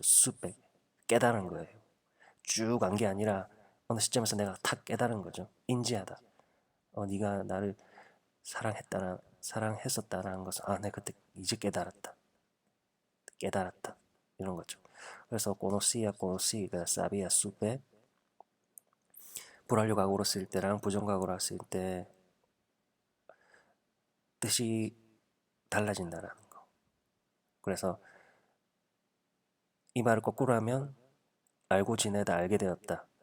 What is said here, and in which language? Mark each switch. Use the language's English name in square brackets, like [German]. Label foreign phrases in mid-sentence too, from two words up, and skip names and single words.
[Korean] 수백 깨달은 거예요. 쭉 간 게 아니라 어느 시점에서 내가 탁 깨달은 거죠. 인지하다. 네가 나를 사랑했었다라는 것을 내가 그때 이제 깨달았다 이런 거죠. 그래서 [Spanish] conocí, sabía, supe [Korean] 불완료 과거로 쓸 때랑 부정과거로 쓸 때 뜻이 달라진다라는 거. 그래서 이 말을 거꾸로 하면 알고 지내다 알게 되었다.